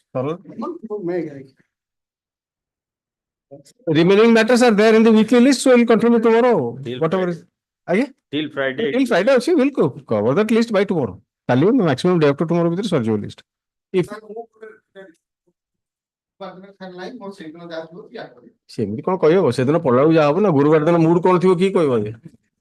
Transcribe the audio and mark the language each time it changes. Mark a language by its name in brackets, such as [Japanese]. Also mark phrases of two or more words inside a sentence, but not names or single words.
[English] Sorry. No, may Remaining matters are there in the weekly list, so we'll continue tomorrow. Till Whatever is. Again? Till Friday. Till Friday, actually, we'll cover that list by tomorrow. Kali maximum day after tomorrow with the surgery list. [Odia] If ସେମିତି କଣ କହିବ ସେଦିନ ପଢିଲା ବେଳକୁ ଯାହା ହବ ନା ଗୁରୁବାର ଦିନ ମୁଡ୍ କଣ ଥିବ କି କହିବ ଯେ